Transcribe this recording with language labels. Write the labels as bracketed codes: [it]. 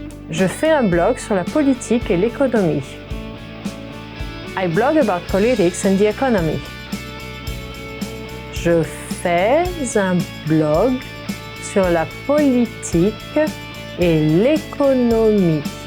[fr] Je fais un blog sur la politique et l'économie. [en] I blog about politics and the economy. [fr] Je fais un blog sur la politique et l'économie.